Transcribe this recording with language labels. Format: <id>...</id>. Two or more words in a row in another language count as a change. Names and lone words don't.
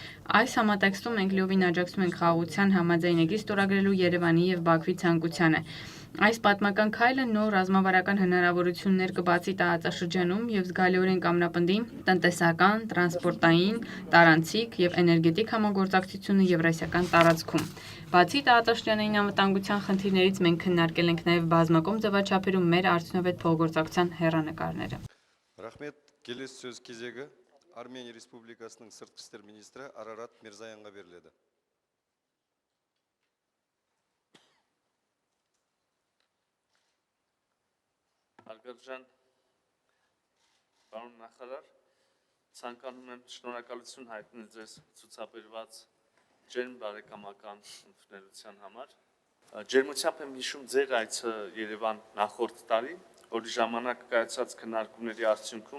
<hy>Այս համատեքստում մենք լիովին աջակցում ենք խաղաղության համաձայնագիր ստորագրելու Երևանի եւ Բաքվի ցանկությանը։ Այս պատմական քայլը նոր ռազմավարական հնարավորություններ կբացի տարածաշրջանում եւ զգալիորեն կամրապնդի տնտեսական, տրանսպորտային, տարանցիկ եւ էներգետիկ համագործակցությունը Եվրասիական տարածքում։ Բացի տարածաշրջանային անվտանգության խնդիրներից մենք քննարկել ենք նաեւ բազմակողմ ձևաչափերում մեր արդյունավետ փոխգործակցության հեռանկարները։</hy> <kk>Рахмет, келесі сөз кезегі Армения Республикасының сыртқы істер министрі Арарат Мирзаянға беріледі.</kk> <hy>Հարգարժան պարոն նախարար, ցանկանում եմ շնորհակալություն հայտնել ձեզ ցուցաբերված ջերմ բարեկամական ընդունելության համար։ Ջերմությամբ եմ հիշում ձեր այցը Երևան նախորդ տարի, որի ժամանակ կայացած քննարկումների արդյունքում</hy>